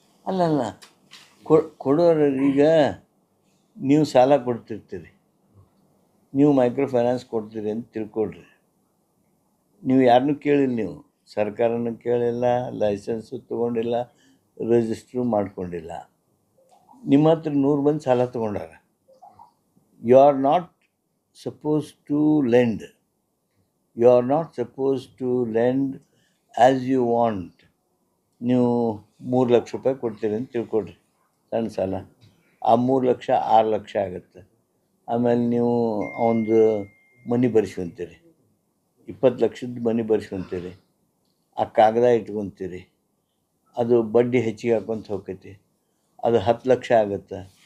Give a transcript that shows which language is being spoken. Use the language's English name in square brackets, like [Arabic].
[Kannada] ಅಲ್ಲಲ್ಲ, ಕೊಡೋರು ಈಗ ನೀವು ಸಾಲ ಕೊಡ್ತಿರ್ತೀರಿ, ನೀವು ಮೈಕ್ರೋ ಫೈನಾನ್ಸ್ ಕೊಡ್ತೀರಿ ಅಂತ ತಿಳ್ಕೊಳ್ರಿ. ನೀವು ಯಾರನ್ನೂ ಕೇಳಿಲ್ಲ, ನೀವು ಸರ್ಕಾರನೂ ಕೇಳಿಲ್ಲ, ಲೈಸೆನ್ಸು ತೊಗೊಂಡಿಲ್ಲ, ರಿಜಿಸ್ಟ್ರು ಮಾಡ್ಕೊಂಡಿಲ್ಲ. ನಿಮ್ಮ ಹತ್ರ 100 ಮಂದಿ ಸಾಲ ತೊಗೊಂಡಾರ. [English] You are not supposed to lend. You are not supposed to lend as you want. [Kannada] ನೀವು 3 ಲಕ್ಷ ರೂಪಾಯಿ ಕೊಡ್ತೀರಿ ಅಂತ ತಿಳ್ಕೊಡ್ರಿ, ಸಣ್ಣ ಸಾಲ. ಆ 3 ಲಕ್ಷ 6 ಲಕ್ಷ ಆಗುತ್ತೆ. ಆಮೇಲೆ ನೀವು ಅವನದು ಮನೆ ಬರ್ಸ್ಕೊತೀರಿ, 20 ಲಕ್ಷದ ಮನೆ ಬರ್ಸ್ಕೊತೀರಿ, ಆ ಕಾಗದ ಇಟ್ಕೊತೀರಿ, ಅದು ಬಡ್ಡಿ ಹೆಚ್ಚಿಗೆ ಹಾಕ್ಕೊಂತ ಹೋಗ್ತೈತಿ, ಅದು 10 ಲಕ್ಷ ಆಗುತ್ತೆ.